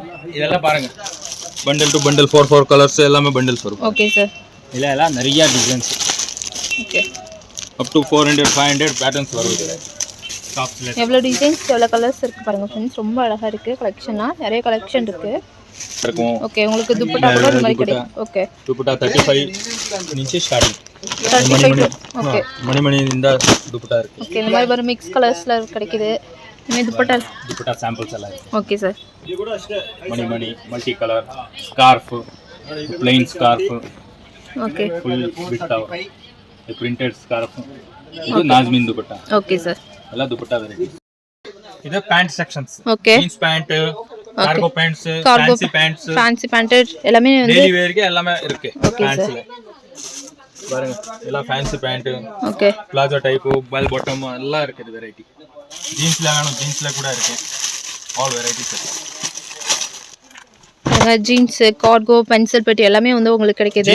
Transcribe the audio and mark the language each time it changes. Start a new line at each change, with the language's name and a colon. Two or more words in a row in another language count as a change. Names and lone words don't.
Tamil: இதெல்லாம் பாருங்க
English: bundle to bundle
Tamil: 4 கலர்ஸ் எல்லாமே பண்டல்ஸ் வரும். ஓகே சார். இதெல்லாம் நிறைய டிசைன்ஸ். ஓகே
English: up to 400 500 patterns
Tamil: வரும். இதுல டாப்ஸ்ல எவ்வளவு டிசைன்ஸ் எவ்வளவு கலர்ஸ் இருக்கு பாருங்க ஃப்ரெண்ட்ஸ். ரொம்ப அழகா இருக்கு கலெக்ஷனா. நிறைய கலெக்ஷன் இருக்கு. இருக்கும். ஓகே உங்களுக்கு துப்பட்டா கூட இந்த மாதிரி கிடைக்கும். ஓகே
Kannada: ದುಪಟ್ಟಾ 35 నుంచి ಸ್ಟಾರ್ಟಿಂಗ್
Tamil: 35. ஓகே
Kannada: ಮಣಿಯಿಂದ ದುಪಟ್ಟಾ இருக்கு.
Tamil: ஓகே இந்த மாதிரி ஒரு
English: mix colours
Tamil: கிடைக்குது. இந்த
Kannada: ದುಪಟ್ಟಾ ಸ್ಯಾಂಪಲ್ಸ್ ಎಲ್ಲ ಇದೆ.
Tamil: ஓகே சார்.
Kannada: ಮಣಿ
English: multi colour scarf plain scarf
Tamil: ஓகே
English: full bit printed scarf
Kannada: ಇದು ನಾಜ್ಮಿನ್ ದುಪಟ್ಟಾ.
Tamil: ஓகே சார்.
Kannada: ಎಲ್ಲ ದುಪಟ್ಟಾ ವೆರೈಟಿ. ಇದು
English: pant sections.
Tamil: ஓகே
English: jeans pant cargo pants fancy pant
Tamil: எல்லாமே வந்து
English: daily wear
Tamil: எல்லாமே இருக்கு. பேண்ட்ஸ்ல பாருங்க எல்லாம்
English: fancy pant
Tamil: ஓகே
English: palazzo type bell bottom
Tamil: எல்லாம் இருக்குது வெரைட்டி. ஜீன்ஸ்ல வேணும் ஜீன்ஸ்ல கூட இருக்கு.
English: all varieties
Tamil: இருக்கு.
English: jeans cargo pencil
Tamil: பெட்டி எல்லாமே வந்து உங்களுக்கு கிடைக்குது.